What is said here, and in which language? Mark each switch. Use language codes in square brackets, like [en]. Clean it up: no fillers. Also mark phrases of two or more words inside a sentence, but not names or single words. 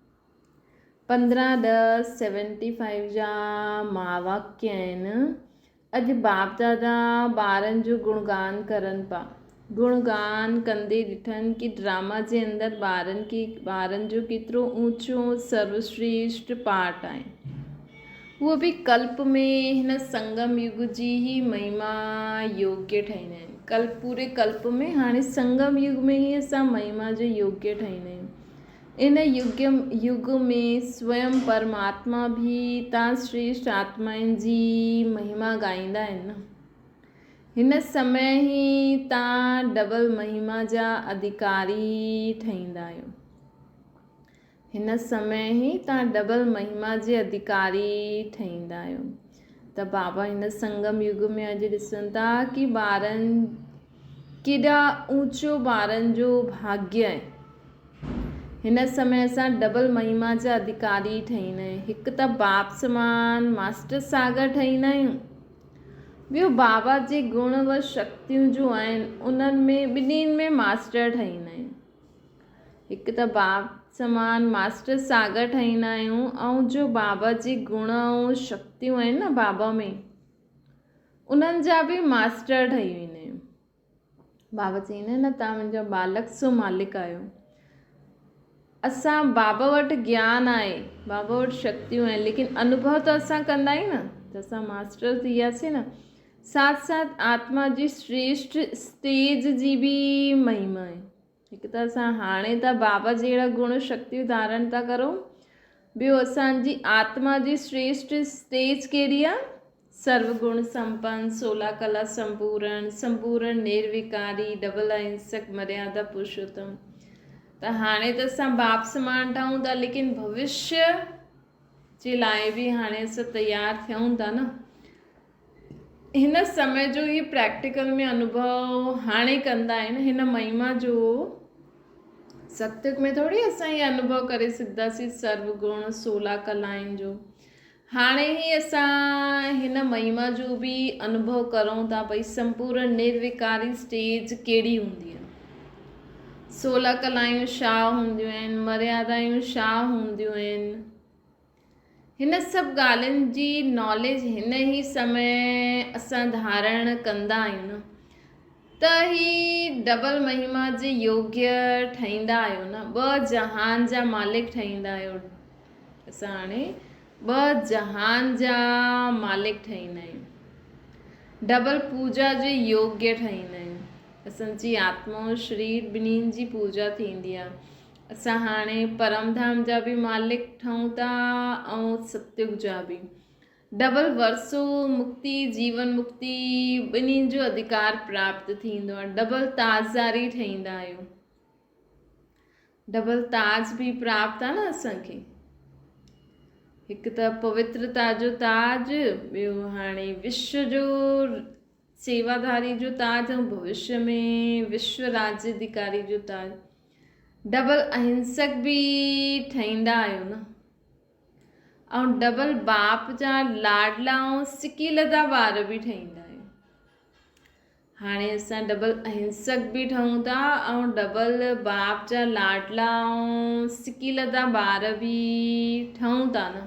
[sd] 15/10/75 जा महावाक्य आहिनि। अॼु बाप दादा ॿारनि जो गुणगान करनि पिया। गुणगान कंदे ॾिठनि कि ड्रामा जे अंदरि ॿारनि जो केतिरो ऊंचो सर्वश्रेष्ठ पार्ट आहे। उहो बि कल्प में हिन संगम युग जी ही महिमा योग्य ठाहींदा आहिनि। पूरे कल्प में हाणे संगम युग में ही असां महिमा जो योग्य ठाहींदा आहियूं। इन युग में स्वयं परमात्मा भी तव्हां श्रेष्ठ आत्माउनि जी महिमा ॻाईंदा आहिनि न। हिन समय ही तव्हां डबल महिमा जा अधिकारी ठहींदा आहियो। हिन समय ही तव्हां डबल महिमा जे अधिकारी ठहींदा आहियो। त बाबा हिन संगम युग में अॼु ॾिसनि था कि ॿारनि केॾा ऊंचो ॿारनि जो भाग्य आहे। हिन समय असां डबल महिमा जा अधिकारी ठहींदा आहियूं। हिकु त बाप समान मास्टर सागर ठहींदा आहियूं। ॿियो बाबा जे गुण व शक्तियूं जो आहिनि उन्हनि में ॿिन्हिनि में मास्टर ठहींदा आहियूं। हिकु त बाप समान मास्टर सागर ठहींदा आहियूं ऐं जो बाबा जी गुण ऐं शक्तियूं आहिनि न बाबा में उन्हनि जा बि मास्टर ठही वेंदा आहियूं। बाबा चईंदा आहिनि न तव्हां मुंहिंजा बालक सो मालिक आहियो। असां बाबा वटि ज्ञान आहे, बाबा वटि शक्तियूं आहिनि, लेकिन अनुभव त असां कंदा आहियूं न, त असां मास्टर थी वियासीं न। साथ साथ आत्मा जी श्रेष्ठ स्टेज जी बि महिमा आहे। हिकु त असां हाणे त बाबा जहिड़ा गुण शक्तियूं धारण था करूं। ॿियो असांजी आत्मा जी श्रेष्ठ स्टेज कहिड़ी आहे? सर्वगुण संपन्न, 16 कला संपूर्ण निर्विकारी, डबल अहिंसक, मर्यादा पुरुषोत्तम। त हाणे त असां बाप समान ठहूं था, लेकिन भविष्य जे लाइ बि हाणे असां तयारु थियूं था न। हिन समय जो ही प्रैक्टिकल में अनुभव हाणे कंदा आहिनि। हिन महिमा जो सत्युग में थोड़ी असां ये अनुभव करे सघंदासीं सर्वगुण 16 कलाउनि जो। हाणे ही असां हिन महिमा जो बि अनुभव करूं था भई संपूर्ण निर्विकारी स्टेज कहिड़ी हूंदी आहे, 16 कलायूं छा हूंदियूं आहिनि, मर्यादायूं छा हूंदियूं आहिनि। हिन सभु ॻाल्हियुनि जी नॉलेज हिन ही समय असां धारण कंदा आहियूं न, त ही डबल महिमा जे योग्य ठहींदा आहियो न। 2 जहान जा मालिक ठहींदा आहियो। असां हाणे 2 जहान जा मालिक ठहींदा आहियूं। डबल पूजा जे योग्य ठहींदा आहियूं। असांजी आत्मा और शरीर ॿिन्हिनि जी पूजा थींदी आहे। असां हाणे परमधाम जा बि मालिक ठहूं था ऐं सत्युग जा बि। डबल वर्सो मुक्ति, जीवन मुक्ति ॿिन्हिनि जो अधिकार प्राप्त थींदो आहे। डबल ताजदारी ठहींदा आहियो। डबल ताज बि प्राप्त आहे न असांखे। हिकु त पवित्रता जो ताज, ॿियो हाणे विश्व जो सेवाधारी जो ताज ऐं भविष्य में विश्व राज्य अधिकारी जो ताज। डबल अहिंसक बि ठहींदा आहियो न। ऐं डबल बाप जा लाडला ऐं सिकीलदा ॿार बि ठहींदा आहियो। हाणे असां डबल अहिंसक बि ठहूं था ऐं डबल बाप जा लाडला ऐं सिकीलदा ॿार बि ठहूं था न।